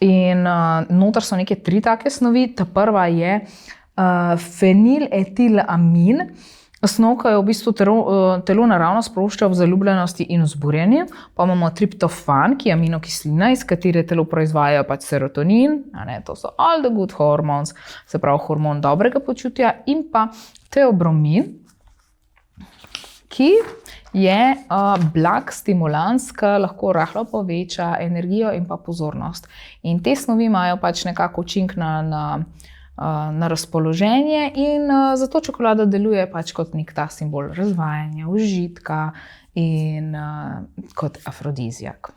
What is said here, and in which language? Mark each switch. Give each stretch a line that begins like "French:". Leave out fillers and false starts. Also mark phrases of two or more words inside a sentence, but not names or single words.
Slovenian: In noter so neke 3 take snovi. Ta prva je feniletilamin, snov, ki jo v bistvu telo naravno sprošča v zaljubljenosti in vzburjenju. Pa imamo triptofan, ki je aminokislina, iz katere telo proizvaja pač serotonin, to so
English: all the good hormones,
Slovenian: se pravi hormon dobrega počutja, in pa teobromin, ki je blag stimulans, ki lahko rahlo poveča energijo in pa pozornost. In te snovi imajo pač nekako učinek na razpoloženje in zato čokolada deluje pač kot nek ta simbol razvajanja, užitka in kot afrodizijak.